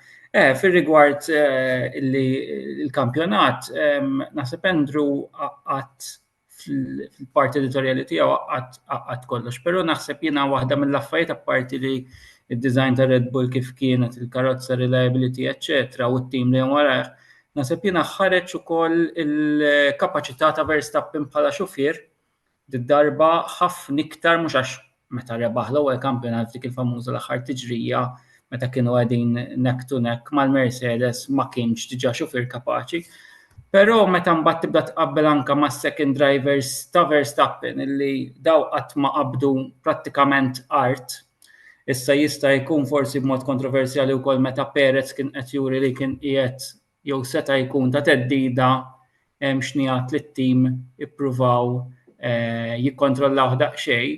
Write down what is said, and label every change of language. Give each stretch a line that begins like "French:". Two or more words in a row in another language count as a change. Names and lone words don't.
Maltese: Fir-rigward il-kampjonat, naħseb Andrew qatt fil-parti editorjali tiegħu qatt kollox, però naħseb jiena waħda mill-affarijiet apparti li id-design ta' Red Bull kif kienet, il-karozza, reliability, eċċetera, u t-tim li warah. Naħseb jiena ħareġ ukoll il-kapaċità ta' Verstappen bħala xufier darba ħafna iktar mhux għax meta rebaħ l-ewwel kampjonat dik il-famuża l-aħħar tiġrija meta kienu qegħdin
English: neck to neck
Maltese: mal-Mercedes ma kienx diġà xufier kapaċi. Però meta mbagħad tibda tqabbel anke mas-
English: second drivers
Maltese: ta' Verstappen illi daw qatt ma qabdu prattikament art. Issa jista' jkun forsi b'mod kontroversjali wkoll meta Perez kien qed juri li kien qiegħed jew seta' jkun ta' teddida hemm xnijat li t-tim ippruvaw jikkontrollaw daqsxejn.